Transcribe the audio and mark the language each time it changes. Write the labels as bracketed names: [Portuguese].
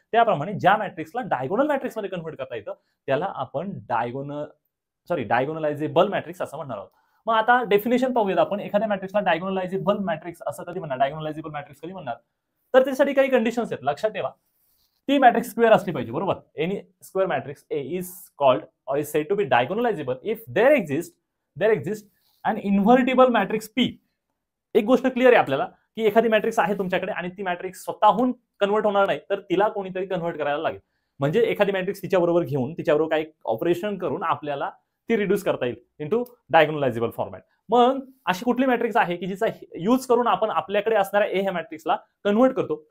[Marathi] त्याप्रमाणे ज्या मॅट्रिक्सला diagonal matrix मध्ये कन्वर्ट करता येतं त्याला आपण डायगोनलायझेबल मॅट्रिक्स असं म्हणणार आहोत। मग आता डेफिनेशन पाहूयात आपण, एखाद्या मॅट्रिक्सला डायगोनलायझेबल मॅट्रिक्स असं कधी म्हणणार, डायगोनलायझेबल मॅट्रिक्स कधी म्हणणार। तर त्यासाठी काही कंडिशन्स आहेत, लक्षात ठेवा। ती मॅट्रिक्स स्क्वेअर असली पाहिजे, बरोबर। [English] Any square matrix A is called or is said to be diagonalizable if there exists an invertible matrix P। [Marathi] एक गोष्ट क्लिअर आहे आपल्याला की एखादी मॅट्रिक्स आहे तुमच्याकडे आणि ती मॅट्रिक्स स्वतःहून कन्वर्ट होणार नाही, तर तिला कोणीतरी कन्वर्ट करायला लागेल। म्हणजे एखादी मॅट्रिक्स तिच्याबरोबर घेऊन तिच्याबरोबर काही ऑपरेशन करून आपल्याला ती रिड्यूस करता येईल इनटू डायगोनलायझेबल फॉर्मॅट। मग अशी कुठली मॅट्रिक्स आहे की जिचा यूज करून आपण आपल्याकडे असणाऱ्या ए ह्या मॅट्रिक्सला कन्वर्ट करतो।